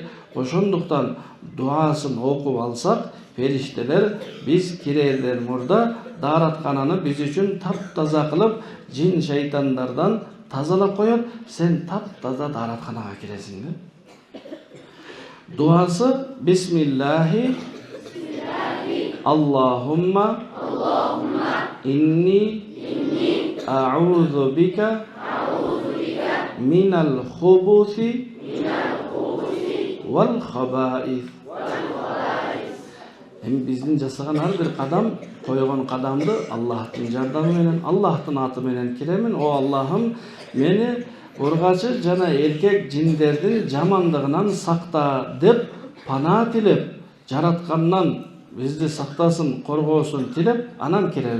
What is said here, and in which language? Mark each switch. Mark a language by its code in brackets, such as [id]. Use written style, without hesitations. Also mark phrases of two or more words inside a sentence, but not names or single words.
[ky] Ошондуктан дуасын окуп алсак, периштелер биз кирерден мурда даараткананы биз үчүн таптаза кылып, жин шайтандардан тазалап коет, сен таптаза дааратканага киресиң. [ar] Дуасы بسم الله اللهم إني أعوذ بك من الخبث والخبائث. [ky] Эми биздин жасаган ар бир кадам, койгон кадамды Аллахтын жардамы менен, Аллахтын аты менен киремин. О Аллахым, мени ургачы жана эркек жиндердин жамандыгынан сакта деп пана тилеп, жараткандан бизди сактасын, коргоосун тилеп, анан киребиз.